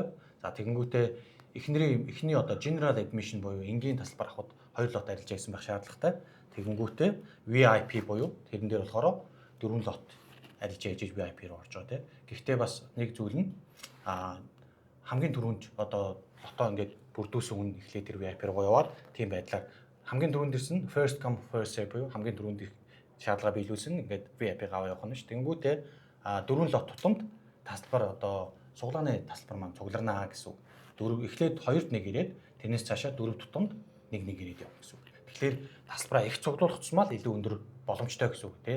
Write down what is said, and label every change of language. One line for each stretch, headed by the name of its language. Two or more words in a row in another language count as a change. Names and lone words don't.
Mongolian: За тэгэнгүүтээ эхний одоо
English: general admission
Mongolian: буюу энгийн тасалбар авахд 2 лот арилж байсан байх шаардлагатай. Тэгэнгүүтээ VIP буюу тэрэн дээр болохоор 4 лот арилж яаж VIP руу орж байгаа тийм. Гэхдээ бас нэг зүйл нь хамгийн түрүүнд одоо лото ингээд бүрдүүлсэн хүн эхлээд тэр VIP руу яваад тийм байдлаар хамгийн түрүүнд ирсэн
English: first come first serve
Mongolian: буюу хамгийн түрүүнд шаардлага биелүүлсэн ингээд VIP гав явах нь ш. Тэнгүүтээ 4 лот тутамд тасалбар одоо суглааны тасалбар маань цугларнаа гэсэн үг. 4 эхлээд 2-т 1 ирээд тэрнээс цаашаа 4 тутамд 1 ирээд явах гэсэн үг. Тэгэхээр тасалбараа их цуглуулах тусмаа илүү өндөр боломжтой гэсэн үг тий.